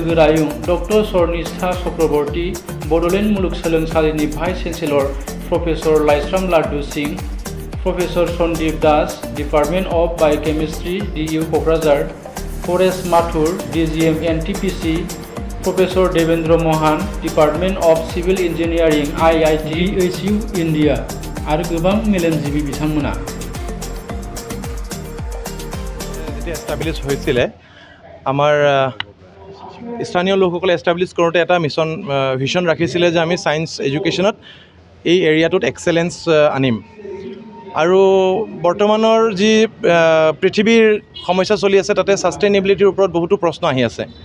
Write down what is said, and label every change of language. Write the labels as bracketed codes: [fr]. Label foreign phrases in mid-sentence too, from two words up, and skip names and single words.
[brx] गोरायुं डक्टर शर्निष्ठा चक्रवर्ती, बड'लेण्ड मुलुगसोलोंसालिनि [en] vice chancellor [brx] प्रफेसर लाइस्राम लाड्डु सिंह, प्रफेसर सन्दीप दास, [en] Department of Biochemistry [brx] DU क'क्राझार, परेश माथुर, DGM NTPC, प्रफेसर देवेन्द्र महान, [en] Department of Civil Engineering [brx] IIT DHU इन्डिया आरो गोबां मेलेमजिबि बिथांमोना। [as] যেতিয়া এষ্টাব্লিছ হৈছিলে আমাৰ স্থানীয় লোকসকলে এষ্টাব্লিছ কৰোঁতে এটা ভিজন ৰাখিছিলে যে আমি সায়েন্স এডুকেশ্যনত এই এৰিয়াটোত এক্সেলেঞ্চ আনিম। আৰু বৰ্তমানৰ যি পৃথিৱীৰ সমস্যা চলি আছে তাতে সাষ্টেইনেবিলিটিৰ ওপৰত বহুতো প্ৰশ্ন আহি আছে।